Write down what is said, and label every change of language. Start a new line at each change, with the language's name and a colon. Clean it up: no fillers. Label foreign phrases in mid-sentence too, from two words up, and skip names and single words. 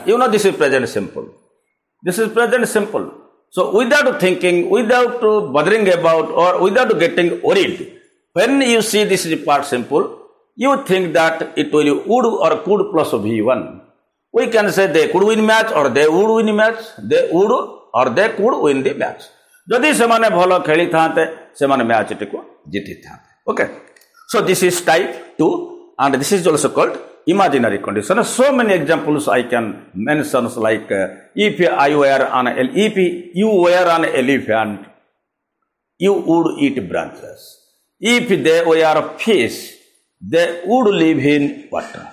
English: You know, this is present simple. So without thinking, without bothering about, or without getting worried, when you see this is part simple, you think that it will would or could plus V1. We can say they could win match, or they would win match. They would or they could win the match.
Odia: ଯଦି ସେମାନେ ଭଲ ଖେଳି ଥାନ୍ତେ ସେମାନେ ମ୍ୟାଚ ଟିକୁ ଜିତି ଥାନ୍ତେ.
English: Okay. So this is type 2, and this is also called imaginary condition. So many examples I can mention, like if you were an elephant, you would eat branches. If they were fish, they would live in water.